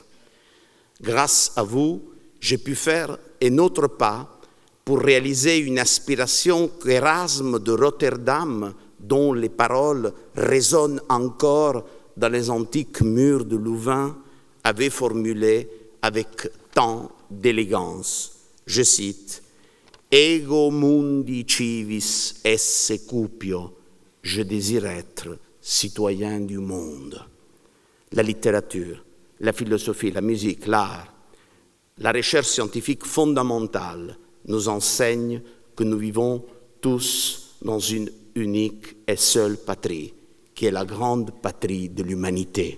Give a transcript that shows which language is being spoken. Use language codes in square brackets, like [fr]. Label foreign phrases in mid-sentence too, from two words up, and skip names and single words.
[fr] Grâce à vous, j'ai pu faire un autre pas pour réaliser une aspiration qu'Erasme de Rotterdam, dont les paroles résonnent encore dans les antiques murs de Louvain, avait formulée avec tant d'élégance. Je cite, « [la] Ego mundi civis esse cupio [fr] » je désire être citoyen du monde. La littérature, la philosophie, la musique, l'art, la recherche scientifique fondamentale nous enseignent que nous vivons tous dans une unique et seule patrie, qui est la grande patrie de l'humanité.